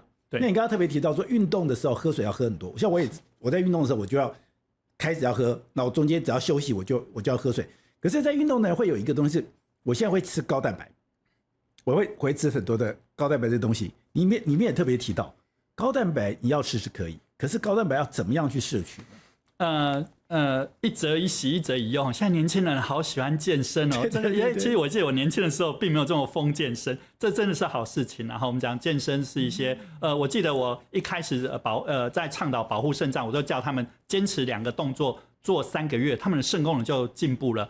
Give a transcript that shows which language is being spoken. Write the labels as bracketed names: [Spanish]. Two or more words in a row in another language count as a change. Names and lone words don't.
[Chinese] 那你剛剛特別提到說，運動的時候喝水要喝很多。像我在運動的時候，我就要開始要喝，那我中間只要休息，我就要喝水。可是，在運動呢，會有一個東西是，我現在會吃高蛋白，我會吃很多的高蛋白的東西。裡面也特別提到，高蛋白你要吃是可以，可是高蛋白要怎麼樣去攝取呢？一則以喜，一則以憂。現在年輕人好喜歡健身哦，這個其實我記得我年輕的時候並沒有這麼瘋健身，這真的是好事情。然後我們講健身是一些我記得我一開始在倡導保護腎臟，我都叫他們堅持2個動作做3個月，他們的腎功能就進步了。